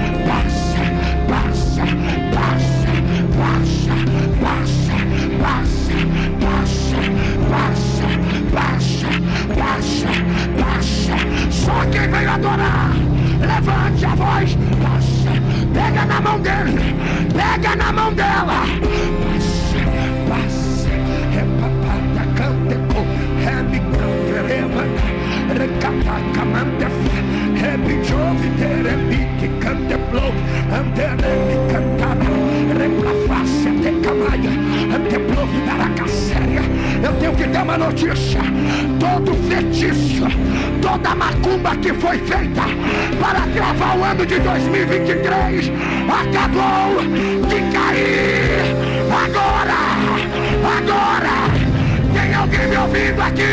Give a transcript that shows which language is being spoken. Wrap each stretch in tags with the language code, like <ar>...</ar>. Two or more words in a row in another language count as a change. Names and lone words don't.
<pt>Passa, Baixa, baixa, baixa, baixa, baixa, baixa, baixa. Só quem veio adorar, levante a voz. Baixa, pega na mão dele, pega na mão dela. Baixa, baixa, repapata, canteco, remicanterema, recatacamantef, rebichove, terebique, canteplo, anderemi, cantara, replaface, tecamaia, anteplovi, daracasséria. Eu tenho que dar uma notícia: todo feitiço, toda macumba que foi feita para travar o ano de 2023 acabou de cair. Agora, tem alguém me ouvindo aqui?</pt>